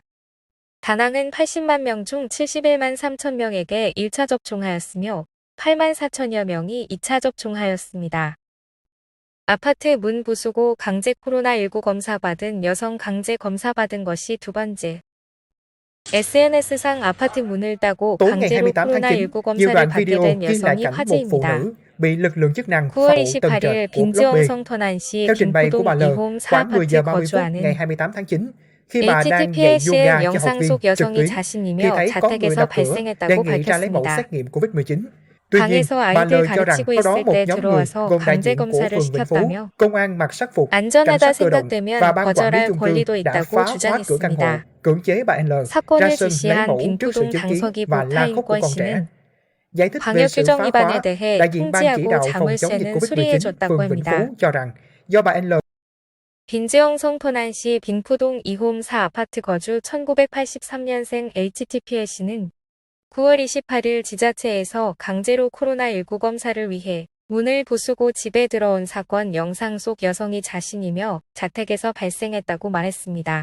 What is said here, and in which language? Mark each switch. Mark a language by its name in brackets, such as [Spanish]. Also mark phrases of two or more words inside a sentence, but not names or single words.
[Korean] 다낭은 80만 명 중 71만 3천 명에게 1차 접종하였으며 8만 4천여 명이 2차 접종하였습니다. 아파트 문 부수고 강제 코로나19 검사받은 여성 강제 검사받은 것이 두 번째. SNS상 아파트 문을 따고 [Vietnamese] Tối ngày [Korean] 강제로 [Vietnamese] 28 tháng 9, [Korean] 코로나19 [Vietnamese] nhiều [Korean] 검사를 [Vietnamese] đoạn [Korean] 받게 [Vietnamese] video [Korean] 된 [Vietnamese] ghi lại [Korean] 여성이 [Vietnamese] cảnh một phụ [Korean] 화제입니다. [Vietnamese] nữ bị lực lượng chức năng [Korean] 9월 [Vietnamese] phủ tầng trệt [Korean] 28일 [Vietnamese] của Block B. [Korean] 빈지영 성터난시 [Vietnamese] Theo trình bày của bà [Korean] 빈포동 [Vietnamese] L, [Korean] 2홈 [Vietnamese] khoảng 10 giờ [Korean] 4아파트 [Vietnamese] 30 phút ngày [Korean] 거주하는 [Vietnamese] 28 tháng 9, khi bà đang dạy [Korean] HTTPSN [Vietnamese] yoga cho học [Korean] 영상 [Vietnamese] viên [Korean] 속 [Vietnamese] trực [Korean] 여성이 [Vietnamese] tuyến, thì [Korean] 자신이며 [Vietnamese] thấy có người [Korean] 자택에서 [Vietnamese] đập cửa đề [Korean] 발생했다고 [Vietnamese] nghị ra lấy mẫu [Korean] 밝혔습니다. [Vietnamese] xét nghiệm COVID-19. Tuy nhiên, [Korean] 방에서 [Vietnamese] bà L [Korean] 아이들 [Vietnamese] cho rằng [Korean] 가르치고 [Vietnamese] có đó [Korean] 있을 [Vietnamese] một [Korean] 때 [Vietnamese] nhóm người [Korean] 들어와서 [Vietnamese] gồm đại [Korean] 강제 [Vietnamese] diện của [Korean] 검사를 [Vietnamese] phường Vĩnh Phú, [Korean] 시켰다며 [Vietnamese] công an mặc sắc phục, cảnh [Korean] 안전하다 [Vietnamese] sát cơ động [Korean] 생각되면 [Vietnamese] và ban quản lý [Korean] 거절할 [Vietnamese] chung cư [Korean] 권리도 [Vietnamese] đã [Korean] 있다고 [Vietnamese] phá khóa cửa căn hộ, [Korean] 주장했습니다. [Vietnamese] cưỡng chế bà L ra [Korean] 사건을 [Vietnamese] sân lấy [Korean] 지시한 [Vietnamese] mẫu trước sự [Korean] 빈포동 [Vietnamese] chứng kiến [Korean] 당서기 [Vietnamese] và la khóc của [Korean] 보타인권 [Vietnamese] con trẻ. [Korean] 씨는 [Vietnamese] Giải thích về [Korean] 방역 [Vietnamese] sự [Korean] 규정 [Vietnamese] phá [Korean] 위반에 [Vietnamese] khóa, [Korean] 대해 [Vietnamese] đại diện ban chỉ [Korean] 통지하고 [Vietnamese] đạo phòng chống dịch [Korean] 자물쇠는 [Vietnamese] COVID-19 [Korean] 수리해줬다고 [Vietnamese] phường Vĩnh Phú [Korean] 합니다. [Vietnamese] cho rằng do bà L [Korean] 빈지영 성터난시 빈포동 2홈 4아파트 거주 1983년생 HTPS는 9월 28일 지자체에서 강제로 코로나19 검사를 위해 문을 부수고 집에 들어온 사건 영상 속 여성이 자신이며 자택에서 발생했다고 말했습니다.